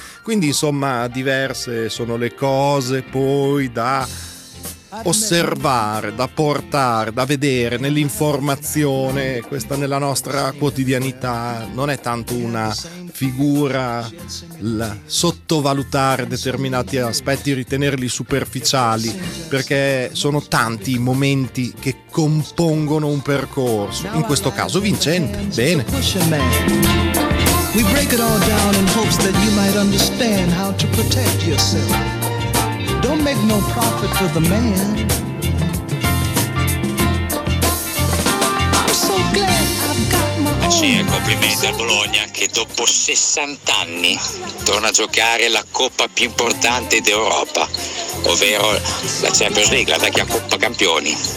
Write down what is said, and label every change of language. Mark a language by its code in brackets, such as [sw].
[it] Quindi, insomma, diverse sono le cose poi da osservare, da portare, da vedere nell'informazione, questa nella nostra quotidianità. Non è tanto una figura sottovalutare determinati aspetti, ritenerli superficiali, perché sono tanti i momenti che compongono un percorso, in questo caso vincente. Bene. [en] We break it all down in hopes that you might understand how to protect yourself. Don't make no profit for the man. I'm so glad I've got my own. [it] Sì, complimenti a Bologna che dopo 60 anni torna a giocare la coppa più importante d'Europa, ovvero la Champions League, la vecchia Coppa Campioni.